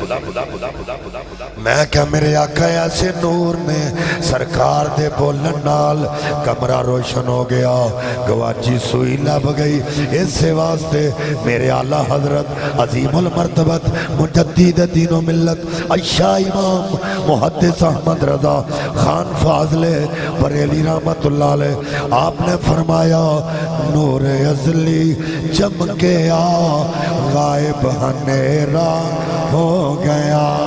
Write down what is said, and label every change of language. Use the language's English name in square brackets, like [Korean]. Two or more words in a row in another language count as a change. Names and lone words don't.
[Punjabi] میں کیا میرے آقا ایسے نور نے سرکار دے بولن نال کمرہ روشن ہو گیا، گواچی سوئی لب گئی۔ [Urdu] اس سے واسطے میرے اعلیٰ حضرت عظیم المرتبت مجدد دین و ملت عائشہ امام محدث احمد رضا خان فاضل بریلی [Arabic] رحمت اللہ علیہ [Urdu] آپ نے فرمایا [Punjabi] نور ازلی چمکیا غائب ہنیرا ہو گیا،